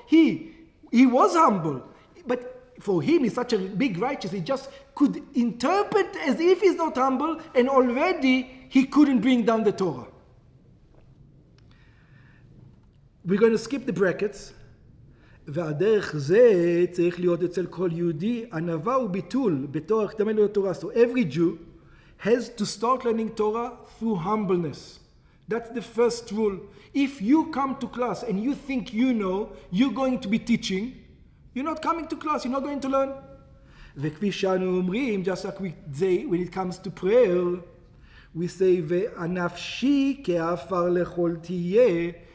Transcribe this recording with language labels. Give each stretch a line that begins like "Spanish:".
English: He was humble. But for him, he's such a big righteous, he just could interpret as if he's not humble, and already he couldn't bring down the Torah. We're going to skip the brackets.
Hebrew: והדרך זה צריך להיות אצל כל יהודי, ענווה וביטול בתור הקדמה לתורה.
English: So every Jew has to start learning Torah through humbleness. That's the first rule. If you come to class and you think you know, you're going to be teaching, you're not coming to class, you're not going to learn.
Hebrew: וכפי שאנו אומרים,
English: just like we say when it comes to prayer, we say,
Hebrew: והנפשי כעפר לכל תהיה.